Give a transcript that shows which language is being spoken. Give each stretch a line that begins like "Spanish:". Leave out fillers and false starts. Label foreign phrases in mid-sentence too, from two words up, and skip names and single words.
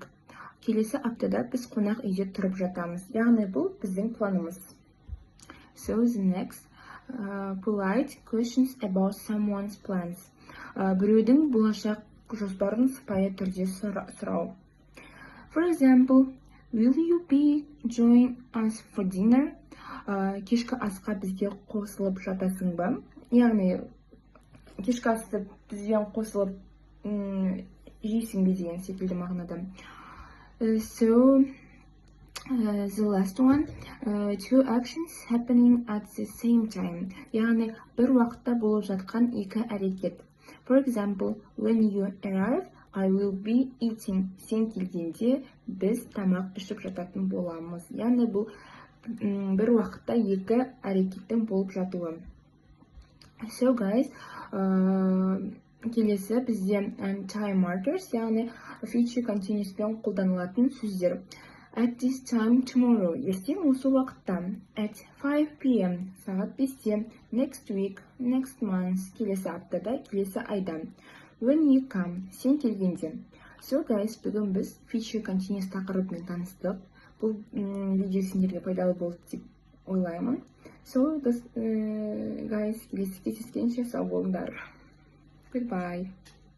Kazakh: Келесі аптада біз қонақ үйде тұрып жатамыз. Яғни бұл біздің планымыз.
English: So the next, polite questions about someone's plans.
Kazakh: Біреудің болашақ жоспарын сыпайы түрде сұрау.
English: For example, will you be join us for dinner?
Kazakh: Кешкі асқа бізге қосылып жатасың ба? Яғни, кешкі асты бізбен қосылып жейсің бе деген секілді мағынада.
English: So, the last one, two actions happening at the same time.
Kazakh: Яғни, бір уақытта болып жатқан екі әрекет.
English: For example, when you arrive, I will be eating.
Kazakh: Сен келгенде біз тамақ ішіп жататын боламыз. Яғни бұл бір уақытта екі әрекеттің болып жатуы.
English: So guys,
Kazakh: келесі бізде
English: time markers,
Kazakh: яғни
English: future continuous
Kazakh: пен қолданылатын сөздер.
English: At this time tomorrow,
Kazakh: ертең осы уақытта.
English: At 5 p.m.
Kazakh: сағат 5-те.
English: Next week, next month,
Kazakh: келесі аптада, келесі айда.
English: When you come,
Kazakh: сен келгенде.
English: So guys,
Kazakh: бүгін біз
English: future continuous
Kazakh: тақырыбымен таныстық. Бұл видео сендерге пайдалы болды деп ойлаймын.
English: So guys,
Kazakh: келесі кездескенше сау болыңдар. Goodbye.